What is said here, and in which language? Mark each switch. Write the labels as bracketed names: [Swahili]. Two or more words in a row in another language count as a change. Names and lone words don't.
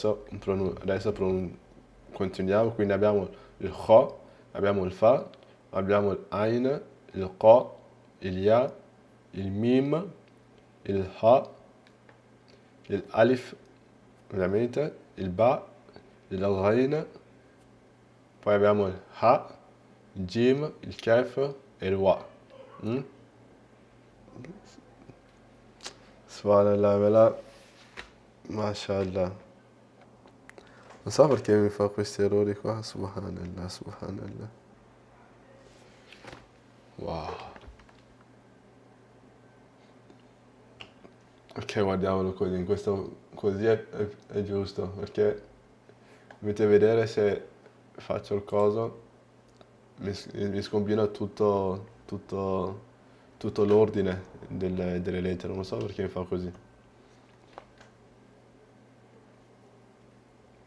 [Italian] Continuiamo, quindi abbiamo il kho, abbiamo il fa, abbiamo il ain, il qa, il ya, il mim, il ha, il alif, ovviamente, il ba, il ghain, poi abbiamo il ha, il jim, il kaf e il wa. [Arabic] سبحان الله، ما شاء الله. [Italian] Non so perché mi fa questi errori qua, [Arabic] سبحان الله، سبحان الله. [Italian] Wow. Ok, guardiamolo così, in questo così è giusto, perché dovete vedere se faccio il coso, mi scombina tutto l'ordine delle lettere, non so perché mi fa così.